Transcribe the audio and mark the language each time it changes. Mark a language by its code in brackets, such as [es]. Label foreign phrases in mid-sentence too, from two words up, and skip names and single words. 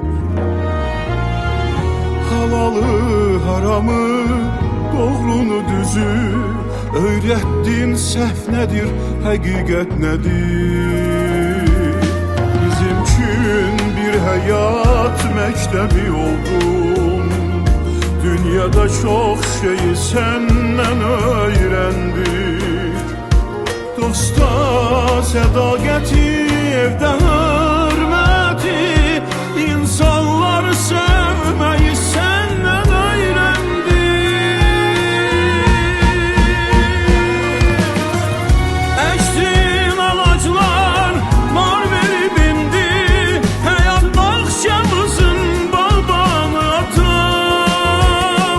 [tr] Halalı haramı, doğrunu düzü öğrettin, səhv nedir, hakikat nedir? Bizim için bir hayat mektebi oldun. Dünyada çok şeyi senden öğrendik. [az] Dosta sədaqəti, evdə hörməti, insanları sevməyi səndən öyrəndik. Əkdin ağaclar, nar verib indi, həyat bağçamızın bağbanı atam.